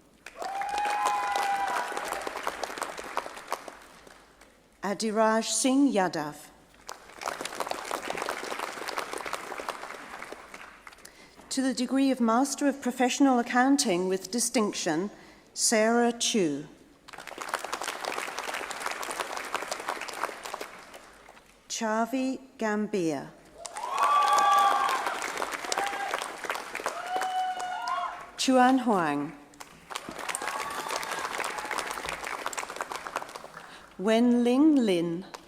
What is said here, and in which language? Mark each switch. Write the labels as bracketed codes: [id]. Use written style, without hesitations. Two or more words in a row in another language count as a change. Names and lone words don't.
[en] Adiraj Singh Yadav. To the degree of Master of Professional Accounting with distinction, Sarah Chu. Chavi Gambia. Chuan Huang. Wen Ling Lin.